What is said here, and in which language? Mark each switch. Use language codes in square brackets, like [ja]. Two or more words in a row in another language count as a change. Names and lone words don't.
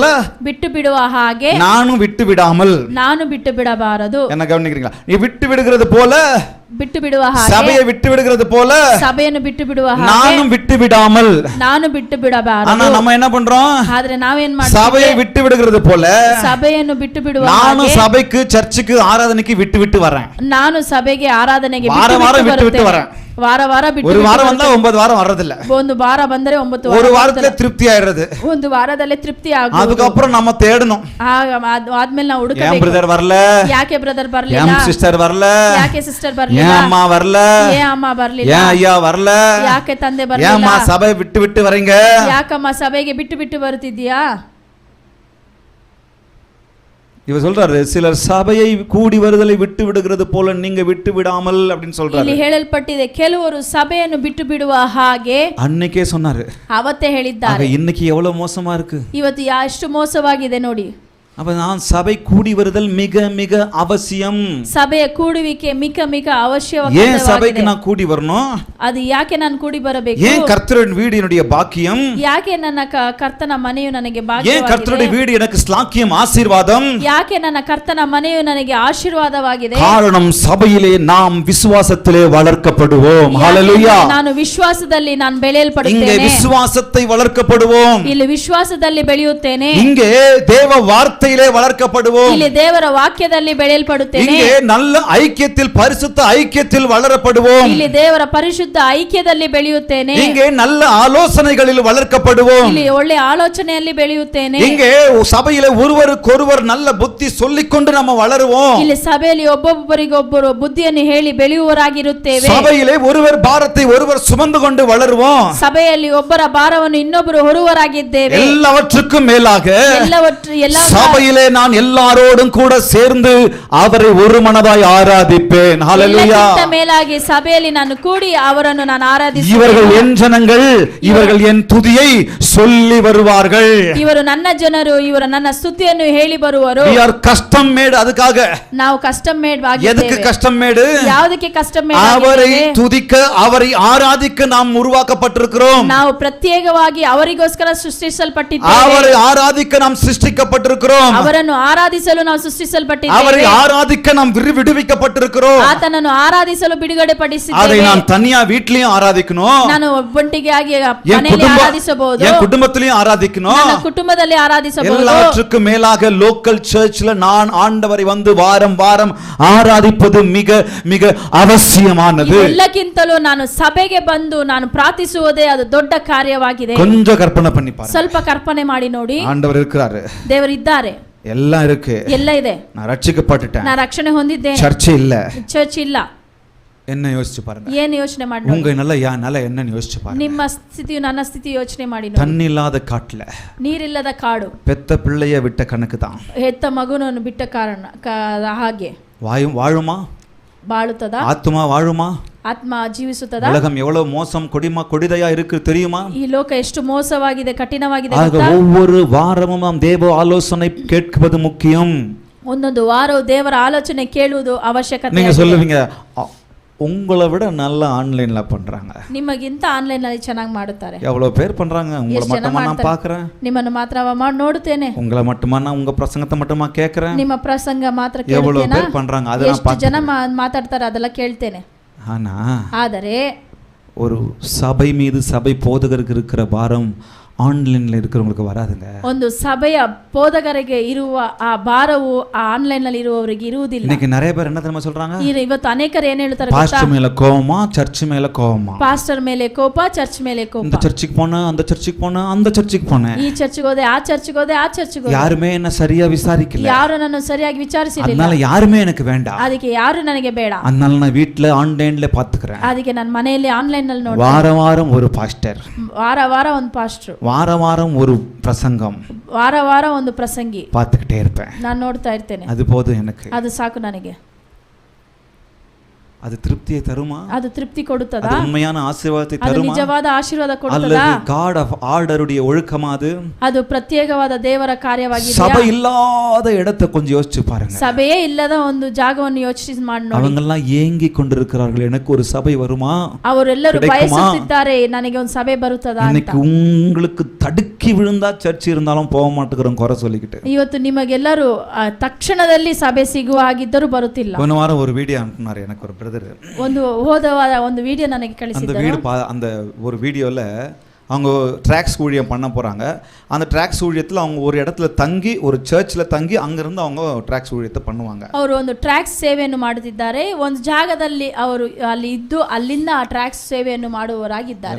[kn] ಬಿಟ್ಟು ಬಿಡುವ ಹಾಗೆ [ta] நானும் விட்டு விடாமல். [kn] ನಾನು ಬಿಟ್ಟು ಬಿಡಬಾರದು. [ta] என்ன கவனிக்கிறீங்களா? நீ விட்டு விடுகிறது போல, [kn] ಬಿಟ್ಟು ಬಿಡುವ ಹಾಗೆ, [ta] சபையை விட்டு விடுகிறது போல [kn] ಸಭೆಯನ್ನು ಬಿಟ್ಟು ಬಿಡುವ ಹಾಗೆ [ta] நானும் விட்டு விடாமல். [kn] ನಾನು ಬಿಟ್ಟು ಬಿಡಬಾರದು. [ta] ஆனா நம்ம என்ன பண்றோம்? [kn] ಆದ್ರೆ ನಾವೇನ್ ಮಾಡ್ತೀವಿ? [ta] சபையை விட்டு விடுகிறது போல [kn] ಸಭೆಯನ್ನು ಬಿಟ್ಟು ಬಿಡುವ [ta] நானும் [kn] ಹಾಗೆ, [ta] சபைக்கு சர்ச்சுக்கு ஆராதனைக்கு விட்டு வரேன். [kn] ನಾನು ಸಭೆಗೆ ಆರಾಧನೆಗೆ ವಾರ ವಾರ ಬಿಟ್ಟು ಬಿಟ್ಟು வரேன். ವಾರ ವಾರ ಬಿಟ್ಟು [ta] ஒரு வாரம் வந்தா 9 வாரம் வர்றதில்ல. [kn] ಒಂದು ವಾರ ಬಂದರೆ 9 [ta] ஒரு [kn] ವಾರ [ta] வாரத்துல திருப்தி ஆயிடுறது. [kn] ಒಂದು ವಾರದಲ್ಲೇ ತೃಪ್ತಿ ಆಗುವುದು. [ta] அதுக்கப்புறம் நம்ம தேடணும். [kn] ಆದ್ಮೇಲೆ ನಾವು [ta] ஏன் [kn] ಹುಡುಕಬೇಕು. [ta] பிரதர் வரல? [kn] ಯಾಕೆ ಬ್ರದರ್ [ta] ஏன் [kn] ಬರ್ಲಿಲ್ಲ? [ta] சிஸ்டர் வரல? [kn] ಯಾಕೆ ಸಿಸ್ಟರ್ [ta] ஏன் [kn] ಬರ್ಲಿಲ್ಲ? [ta] அம்மா வரல? [kn] ಏನ್ ಅಮ್ಮ ಬರ್ಲಿಲ್ಲ? [ta] ஏன் ஐயா வரல? [kn] ಯಾಕೆ ತಂದೆ [ta] ஏன் [kn] ಬರ್ಲಿಲ್ಲ? [ta] அம்மா சபை விட்டு வரீங்க? [kn] ಯಾಕಮ್ಮ ಸಭೆಗೆ ಬಿಟ್ಟು ಬರುತ್ತಿದ್ಯಾ? [ta] இவர் சொல்றாரு, சிலர் சபையை கூடி வருதலை விட்டு விடுகிறது போல நீங்க விட்டு விடாமல் அப்படின்னு சொல்றாரு. [kn] ಇಲ್ಲಿ ಹೇಳಲ್ಪಟ್ಟಿದೆ, ಕೆಲವರು ಸಭೆಯನ್ನು ಬಿಟ್ಟು ಬಿಡುವ ಹಾಗೆ. [ta] அன்னைக்கே சொன்னாரு, [kn] ಅವತ್ತೇ ಹೇಳಿದ್ದಾರೆ. [ta] இன்னைக்கு எவ்வளவு மோசமா இருக்கு. [kn] ಇವತ್ತು ಎಷ್ಟು ಮೋಸವಾಗಿದೆ ನೋಡಿ. [ta] அப்ப நான் சபை கூடி வருதல் மிக மிக அவசியம். [kn] ಸಭೆಯ ಕೂಡುವಿಕೆ ಮಿಕ [ta] ஏன் [kn] ಅವಶ್ಯವಾಗಿದೆ. [ta] சபைக்கு நான் கூடி வரணும்? [kn] ಅದು ಯಾಕೆ ನಾನು ಕೂಡಿ ಬರಬೇಕು? [ta] ஏன் கர்த்தரின் வீடு என்னுடைய பாக்கியம்? [kn] ಯಾಕೆ ನನ್ನ ಕರ್ತನ ಮನೆಯು ನನಗೆ [ta] ஏன் [kn] ಭಾಗ್ಯವಾಗಿದೆ? [ta] கர்த்தருடைய வீடு எனக்கு ஸ்லாக்கியம் ஆசீர்வாதம்? [kn] ಯಾಕೆ ನನ್ನ ಕರ್ತನ ಮನೆಯು ನನಗೆ ಆಶೀರ್ವಾದವಾಗಿದೆ? [ta] காரணம் சபையிலே நாம் விசுவாசத்திலே வளர்க்கப்படுவோம். ஹalleluya. [kn] ನಾನು ವಿಶ್ವಾಸದಲ್ಲಿ ನಾನು [ta] இங்கே [kn] ಬೆಳೆಯಲ್ಪಡುತ್ತೇನೆ. [ta] விசுவாசத்தை வளர்க்கப்படுவோம். [kn] ಇಲ್ಲಿ ವಿಶ್ವಾಸದಲ್ಲಿ ಬೆಳೆಯುತ್ತೇನೆ. [ta] இங்கே தேவ வார்த்தையிலே வளர்க்கப்படுவோம். [kn] ಇಲ್ಲಿ ದೇವರ ವಾಕ್ಯದಲ್ಲಿ ಬೆಳೆಯಲ್ಪಡುತ್ತೇನೆ. [ta] இங்கே நல்ல ஐக்கியத்தில் பரிசுத்த ஐக்கியத்தில் வளரப்படுவோம். [kn] ಇಲ್ಲಿ ದೇವರ ಪರಿಶುದ್ಧ ಐಕ್ಯದಲ್ಲಿ ಬೆಳೆಯುತ್ತೇನೆ. [ta] இங்கே நல்ல ஆலோசனைகளில் வளர்க்கப்படுவோம். [kn] ಇಲ್ಲಿ ಒಳ್ಳೆ ಆಲೋಚನೆಯಲ್ಲಿ ಬೆಳೆಯುತ್ತೇನೆ. [ta] இங்கே சபையிலே ஒருவருக்கொருவர் நல்ல புத்தி சொல்லிக்கொண்டு நம்ம வளருவோம். [kn] ಇಲ್ಲಿ ಸಭೆಯಲ್ಲಿ ಒಬ್ಬೊಬ್ಬರಿಗೊಬ್ಬರು ಬುದ್ಧಿಯನ್ನು ಹೇಳಿ ಬೆಳೆಯುವವರಾಗಿರುತ್ತೇವೆ. [ta] சபையிலே ஒருவர் பாரத்தை ஒருவர் சுமந்து கொண்டு வளருவோம். [kn] ಸಭೆಯಲ್ಲಿ ಒಬ್ಬರ ಭಾರವನ್ನು ಇನ್ನೊಬ್ಬರು ಹೊರುವರಾಗಿದ್ದೇವೆ. [ta] எல்லாவற்றுக்கும் மேலாக [kn] ಎಲ್ಲ [ta] சபையிலே நான் எல்லாரோடும் கூட சேர்ந்து அவரை ஒரு மனதாய் ஆராதிப்பேன். ஹalleluya. [kn] ಎಲ್ಲಕ್ಕಿಂತ ಮೇಲಾಗಿ ಸಭೆಯಲ್ಲಿ ನಾನು ಕೂಡಿ ಅವರನ್ನು ನಾನು ಆರಾಧಿಸುತ್ತೇನೆ. [ta] இவர்கள் என் ஜனங்கள், இவர்கள் என் துதியை சொல்லி வருவார்கள். [kn] ಇವರು ನನ್ನ ಜನರು, ಇವರು ನನ್ನ ಸ್ತುತಿಯನ್ನು ಹೇಳಿ ಬರುವರು. [en] we are custom made. [ta] அதுக்காக [kn] ನಾವು [en] custom made [ta] எதுக்கு [kn] ಆಗಿದ್ದೇವೆ. [en] custom made? [kn] ಯಾವುದಕ್ಕೆ [en] custom made [ta] அவரை [kn] ಆಗಿದ್ದೇವೆ? [ta] துதிக்க, அவரை ஆராதிக்க நாம் உருவாக்கப்பட்டிருக்கிறோம். [kn] ನಾವು ಪ್ರತ್ಯೇಕವಾಗಿ ಅವರಿಗೋಸ್ಕರ ಸೃಷ್ಟಿಸಲ್ಪಟ್ಟಿದ್ದೇವೆ. [ta] அவரை ஆராதிக்க நாம் சிருஷ்டிக்கப்பட்டிருக்கிறோம். [kn] ಅವರನ್ನು ಆರಾಧಿಸಲು ನಾವು [ta] அவரை [kn] ಸೃಷ್ಟಿಸಲ್ಪಟ್ಟಿದ್ದೇವೆ. [ta] ஆராதிக்க நாம் விடுவிக்கப்பட்டிருக்கிறோம். [kn] ಆತನನ್ನು ಆರಾಧಿಸಲು ಬಿಡುಗಡೆ [ta] அதை [kn] ಪಡಿಸಿದ್ದೇವೆ. [ta] நான் தனியா வீட்லயும் ஆராதிக்கணும், [kn] ನಾನು ಒಬ್ಬಂಟಿಗೆಯಾಗಿ [ta] என் [kn] ಮನೆಯಲ್ಲಿ ಆರಾಧಿಸಬಹುದು, [ta] என் குடும்பத்திலையும் ஆராதிக்கணும். [kn] ನನ್ನ ಕುಟುಂಬದಲ್ಲಿ ಆರಾಧಿಸಬಹುದು. [ta] எல்லாவற்றுக்கும் மேலாக [en] local church [ta] நான் ஆண்டவரை வந்து வாரம் வாரம் ஆராதிப்பது மிக மிக அவசியமானது. [kn] ಎಲ್ಲಕ್ಕಿಂತಲೂ ನಾನು ಸಭೆಗೆ ಬಂದು ನಾನು ಪ್ರಾರ್ಥಿಸುವುದೇ ಅದು ದೊಡ್ಡ ಕಾರ್ಯವಾಗಿದೆ. [ta] கொஞ்சம் கற்பனை பண்ணி பாருங்க. [kn] ಸ್ವಲ್ಪ ಕಲ್ಪನೆ ಮಾಡಿ ನೋಡಿ. [ta] ஆண்டவர் இருக்கிறாரு, [kn] ದೇವರಿದ್ದಾರೆ, [ta] எல்லாம் இருக்கு, [kn] ಎಲ್ಲ ಇದೆ. [ta] நான் ரட்சிக்கப்பட்டுட்டேன், [kn] ನಾನು ರಕ್ಷಣೆ ಹೊಂದಿದ್ದೇನೆ, [ta] சர்ச் இல்ல. [kn] ಚರ್ಚ್ ಇಲ್ಲ. [ta] என்ன யோசிச்சு பாருங்க. [kn] ಏನು ಯೋಚನೆ ಮಾಡಿ ನೋಡಿ. [ta] உங்க நல்ல என்னன்னு யோசிச்சு பாருங்க. [kn] ನಿಮ್ಮ ಸ್ಥಿತಿಯು ನನ್ನ ಸ್ಥಿತಿ ಯೋಚನೆ ಮಾಡಿ ನೋಡಿ. [ta] தண்ணி இல்லாத காட்டுல [kn] ನೀರಿಲ್ಲದ ಕಾಡು, [ta] பெத்த பிள்ளைய விட்ட கணக்கு தான். [kn] ಹೆತ್ತ ಮಗುನನ್ನು ಬಿಟ್ಟ ಕಾರಣ ಹಾಗೆ [ta] வாழுமா? [kn] ಬಾಳುತ್ತದ? [ta] ஆத்துமா வாழுமா? [kn] ಆತ್ಮ ಜೀವಿಸುತ್ತದಾ? [ta] உலகம் எவ்வளவு மோசம் கொடிதையா இருக்கு தெரியுமா? [kn] ಈ ಲೋಕ ಎಷ್ಟು ಮೋಸವಾಗಿದೆ, ಕಠಿಣವಾಗಿದೆ [ta] ஆக [kn] ಗೊತ್ತಾ? [ta] ஒவ்வொரு வாரமும் நாம் தேவ ஆலோசனை கேட்பது முக்கியம். [kn] ಒಂದೊಂದು ವಾರವು ದೇವರ ಆಲೋಚನೆ ಕೇಳುವುದು ಅವಶ್ಯಕತೆ. [ta] நீங்க சொல்லுவீங்க, உங்களை விட நல்லா ஆன்லைன்ல பண்றாங்க, [kn] ನಿಮಗಿಂತ ಆನ್ಲೈನ್ ನಲ್ಲಿ ಚೆನ್ನಾಗಿ ಮಾಡುತ್ತಾರೆ. [ta] எவ்வளவு பேர் பண்றாங்க, உங்களை மட்டுமா நான் பார்க்கறேன், [kn] ನಿಮ್ಮನ್ನು ಮಾತ್ರ ಮಾಡಿ ನೋಡುತ್ತೇನೆ, [ta] உங்களை மட்டுமா நான் உங்க பிரசங்கத்தை மட்டுமா கேட்கறேன், [kn] ನಿಮ್ಮ ಪ್ರಸಂಗ ಮಾತ್ರ [ta] எவ்வளவு [kn] ಕೇಳುತ್ತೇನೆ, [ta] பேர் பண்றாங்க அதெல்லாம் [kn] ಎಷ್ಟು [ta] பார்த்து. [kn] ಜನ ಮಾತಾಡ್ತಾರೆ ಅದೆಲ್ಲ ಕೇಳ್ತೇನೆ. ಆದರೆ [ta] ஒரு சபை மீது சபை போதகருக்கு இருக்கிற பாரம் ஆன்லைன்ல இருக்கிறவங்களுக்கு வராதுங்க. [kn] ಒಂದು சபைಯ ಬೋಧಕರಿಗೆ ಇರುವ ಆ ಭಾರವು ಆ ಆನ್ಲೈನ್ ನಲ್ಲಿ ಇರುವವರಿಗೆ ಇರುವುದಿಲ್ಲ. [ta] இன்னைக்கு நிறைய பேர் என்ன தெரியுமா சொல்றாங்க? [kn] ಇವತ್ತು ಅನೇಕರು ಏನು ಹೇಳ್ತಾರೆ ಗೊತ್ತಾ? [ta] பாஸ்டர் மேல கோவமா, சர்ச் மேல கோவமா. [kn] ಪಾಸ್ಟರ್ ಮೇಲೆ ಕೋಪ, ಚರ್ಚ್ ಮೇಲೆ ಕೋಪ. [ta] இந்த சர்ச்சுக்கு போனா, அந்த சர்ச்சுக்கு போனா, அந்த சர்ச்சுக்கு போனேன், [kn] ಈ ಚರ್ಚ್ಗೆ ಹೋದೆ, ಆ ಚರ್ಚ್ಗೆ ಹೋದೆ, ಆ ಚರ್ಚ್ಗೆ ಹೋದೆ. [ta] யாருமே என்ன சரியா விசாரிக்கல, [kn] ಯಾರು ನನ್ನ ಸರಿಯಾಗಿ ವಿಚಾರಿಸಲಿಲ್ಲ. [ta] அதனால யாருமே எனக்கு வேண்டாம், [kn] ಅದಕ್ಕೆ ಯಾರು ನನಗೆ ಬೇಡ, [ta] அதனால நான் வீட்ல ಆನ್ಲೈನ್ல பாத்துக்கறேன். [kn] ಅದಕ್ಕೆ ನಾನು ಮನೆಯಲ್ಲಿ ಆನ್ಲೈನ್ ನಲ್ಲಿ ನೋಡಿ, [ta] வார வாரம் ஒரு பாஸ்டர், [kn] ವಾರ ವಾರ ಒಂದು ಪಾಸ್ಟರ್, [ta] வார வாரம் ஒரு பிரசங்கம், [kn] ವಾರ ವಾರ ಒಂದು ಪ್ರಸಂಗಿ [ta] பார்த்துக்கிட்டே இருப்பேன். [kn] ನಾನು ನೋಡ್ತಾ ಇರ್ತೇನೆ. [ta] அது போதும் எனக்கு. [kn] ಅದು ಸಾಕು ನನಗೆ. [ta] அது திருப்தியை தருமா? [kn] ಅದು ತೃಪ್ತಿ ಕೊಡುತ್ತದಾ? [ta] அது உண்மையான ஆசீர்வாதத்தை [kn] ಅದು [ta] தருமா? [kn] ನಿಜವಾದ ಆಶೀರ್ವಾದ ಕೊಡುತ್ತದಾ? [ta] அல்லது [en] God of Order [ta] ஒழுக்கமா அது? [kn] ಅದು ಪ್ರತ್ಯೇಕವಾದ ದೇವರ ಕಾರ್ಯವಾಗಿದೆಯಾ? [ta] சபை இல்லாத இடத்தை கொஞ்சம் யோசிச்சு பாருங்க. [kn] ಸಭೆಯೇ ಇಲ್ಲದ ಒಂದು ಜಾಗವನ್ನು ಯೋಚಿಸಿ ಮಾಡಿ ನೋಡಿ. [ta] அவங்க எல்லாம் ஏங்கி கொண்டிருக்கிறார்கள், எனக்கு ஒரு சபை வருமா? [kn] ಅವರೆಲ್ಲರೂ ಬಯಸುತ್ತಿದ್ದಾರೆ, ನನಗೆ ಒಂದು ಸಭೆ ಬರುತ್ತದಾ ಅಂತ. [ta] இன்னைக்கு உங்களுக்கு தடுக்கி விழுந்தா சர்ச் இருந்தாலும் போக மாட்டேங்கிறோம் குறை சொல்லிக்கிட்டு. [kn] ಇವತ್ತು ನಿಮಗೆಲ್ಲರೂ ತಕ್ಷಣದಲ್ಲಿ ಸಭೆ ಸಿಗುವ ಹಾಗಿದ್ದರೂ ಬರುತ್ತಿಲ್ಲ. [ta] போன வாரம் ஒரு வீடியோ அனுப்புனாரு எனக்கு ஒரு பிரதர். [kn] ಒಂದು ಹೋದವಾರ ಒಂದು ವಿಡಿಯೋ ನನಗೆ ಕಳಿಸಿದ್ದರು. [ta] அந்த ஒரு வீடியோல அவங்க ட்ராக்ஸ் ஊழியம் பண்ண போகிறாங்க. அந்த ட்ராக்ஸ் ஊழியத்தில் அவங்க ஒரு இடத்துல தங்கி, ஒரு சர்ச்சில் தங்கி, அங்கேருந்து அவங்க ட்ராக்ஸ் ஊழியத்தை பண்ணுவாங்க. [kn] ಅವರು ಒಂದು ಟ್ರ್ಯಾಕ್ಸ್ ಸೇವೆಯನ್ನು ಮಾಡುತ್ತಿದ್ದಾರೆ. ಒಂದು ಜಾಗದಲ್ಲಿ ಅವರು ಅಲ್ಲಿ ಇದ್ದು ಅಲ್ಲಿಂದ ಆ ಟ್ರ್ಯಾಕ್ಸ್ ಸೇವೆಯನ್ನು ಮಾಡುವವರಾಗಿದ್ದಾರೆ.